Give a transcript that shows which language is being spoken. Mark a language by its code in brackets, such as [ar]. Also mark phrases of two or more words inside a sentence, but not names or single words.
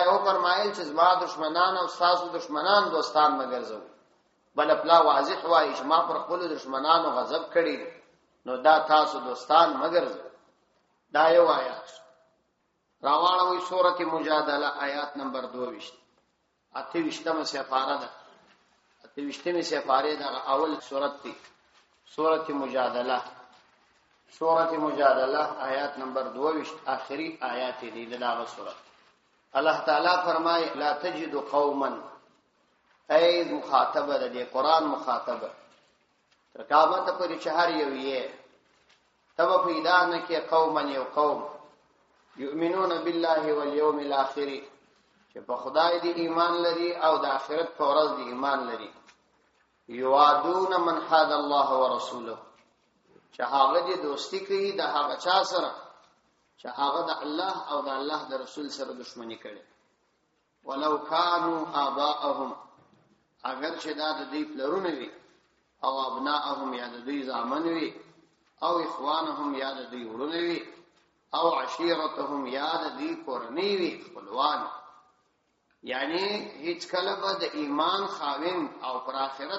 [ps] او فرمایل چې زما دشمنان او تاسو دشمنان دوستان مګرځو بل خپل واضح وایي چې ما پر خپل دشمنانو غضب کړی نو دا تاسو دوستان مګرځو دا یو آیات راوړوي سورۃ مجادله آیات نمبر 22 28مه سفاره ده 28مه سفاره ده اول سورۃ دی سورۃ مجادله آیات نمبر 22 آخری آیات دی دغه سورۃ الله تعالی فرمای [ar] لا تجد قوما [ps] ای مخاطبه د قرآن مخاطبه تر قیامت پورې چې هر یو یې تب پیدا نه کې قوما یو قوم [ar] یؤمنون بالله والیوم الاخر [ps] چې په خدای دی ایمان لري او د آخرت په ورځ دی ایمان لري [ar] یوادون من حاد الله ورسوله [ps] چې هغه دې دوستی کوي د هغه چا سره چې هغه د الله او د الله د رسول سره دښمنی کوي ولو [ar] كانوا آباءهم [ps] اگر چې دا د دې پلرونه وي او ابناءهم یا د دې زامن وي او اخوانهم یا د دې ورونه وي او عشیرتهم یا د دې کورنۍ وي خپلوان یعنی هیڅ کله به د ایمان خاوند او پر آخرت